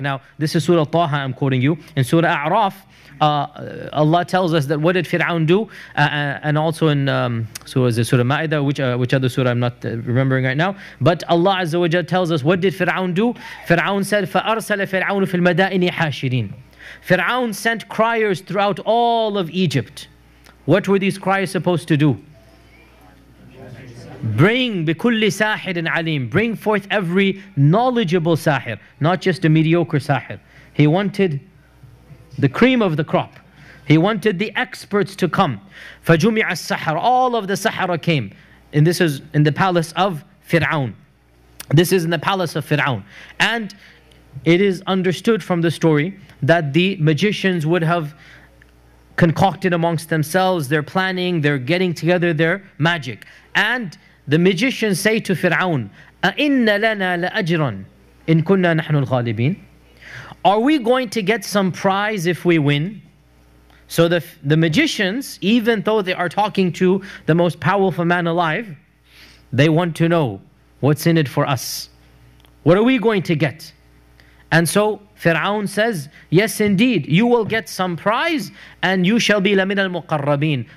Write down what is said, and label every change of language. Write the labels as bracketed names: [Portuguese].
[English] Now, this is Surah Taha I'm quoting you. In Surah A'raf, Allah tells us that what did Fir'aun do? And also in Surah Ma'idah, which other surah I'm not remembering right now. But Allah Azza wa Jal tells us, what did Fir'aun do? Fir'aun said, [Arabic] فَأَرْسَلَ فِرْعَوْنُ فِي الْمَدَائِنِ حَاشِرِينَ. [English] Fir'aun sent criers throughout all of Egypt. What were these criers supposed to do? Bring [Arabic] بِكُلِّ سَاحِرٍ عَلِيمٍ. [English] Bring forth every knowledgeable sahir, not just a mediocre sahir. He wanted the cream of the crop. He wanted the experts to come. [Arabic] فَجُمِعَ السَّحَرَ. [English] All of the Sahara came. And this is in the palace of Fir'aun. This is in the palace of Fir'aun. And it is understood from the story that the magicians would have concocted amongst themselves, they're planning, they're getting together their magic. And the magicians say to Fir'aun, [Arabic] أَإِنَّ لَنَا لَأَجْرًا إِن كُنَّا نَحْنُ الْغَالِبِينَ. [English] Are we going to get some prize if we win? So the magicians, even though they are talking to the most powerful man alive, they want to know what's in it for us. What are we going to get? And so Fir'aun says, yes indeed, you will get some prize, and you shall be [Arabic] لَمِنَ الْمُقَرَّبِينَ.